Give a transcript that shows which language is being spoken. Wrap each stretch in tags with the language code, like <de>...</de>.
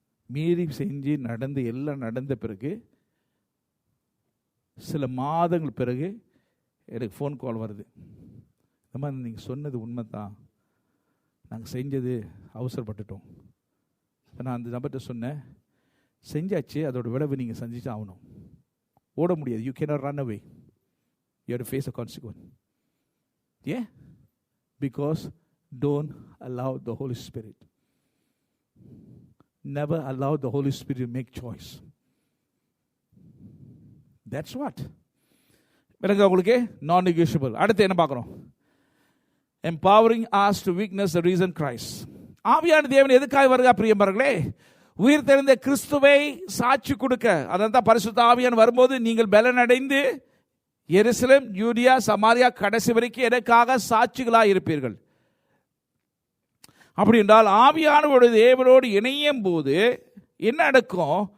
<ta>மீறி செஞ்சு நடந்து எல்லாம் நடந்த பிறகு சில மாதங்கள் பிறகு எனக்கு ஃபோன் கால் வருது, இந்த மாதிரி நீங்கள் சொன்னது உண்மை தான், நாங்கள் செஞ்சது அவசரப்பட்டுட்டோம். இப்போ நான் அந்த நபர்கிட்ட சொன்னேன், செஞ்சாச்சு, அதோட விளைவு நீங்கள் செஞ்சுட்டு ஆகணும், ஓட முடியாது.</ta> <en>You cannot run away, you have to face a consequence. Yeah, because don't allow the Holy Spirit, never allow the Holy Spirit to make choice. That's what</en> <ta>விளங்க உங்களுக்கு? நான் நெகோஷியபிள். அடுத்து என்ன பார்க்குறோம்?</ta> <en>empowering us to witness the risen Christ.</en> <ta>ஆவியான தேவன் எதுக்காக வருகா பிரியமானவர்களே? உயிர் தெழுந்த கிறிஸ்துவை சாட்சி கொடுக்க. அதான் பரிசுத்த ஆவியானவர் வரும்போது நீங்கள் பலனடைந்து எருசலேம், யூதியா, சமாரியா கடைசி வரைக்கும் எனக்காக சாட்சிகளாக இருப்பீர்கள். அப்படி என்றால் ஆவியானவருடைய தேவனோடு இணையும் போது என்ன நடக்கும்?</ta>